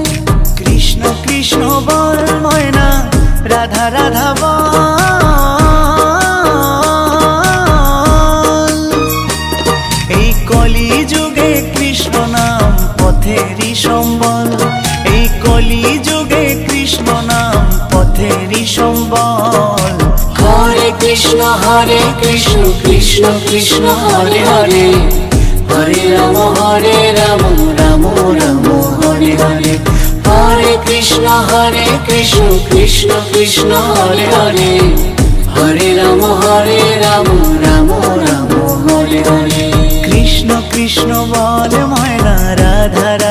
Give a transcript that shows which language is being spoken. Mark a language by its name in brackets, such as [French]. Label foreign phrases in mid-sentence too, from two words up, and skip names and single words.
[Bangla] কৃষ্ণ কৃষ্ণ বল ময়না রাধা রাধা বল। এই কলি যুগে কৃষ্ণ নাম পথেরই সম্বল। এই কলি যুগে কৃষ্ণ নাম পথেরই সম্বল। [Hindi] हरे कृष्ण कृष्ण कृष्ण हरे हरे। हरे राम राम राम हरे हरे। हरे कृष्ण कृष्ण कृष्ण हरे हरे। हरे राम राम राम हरे हरे। [Bangla] কৃষ্ণ কৃষ্ণ বল ময়না রাধা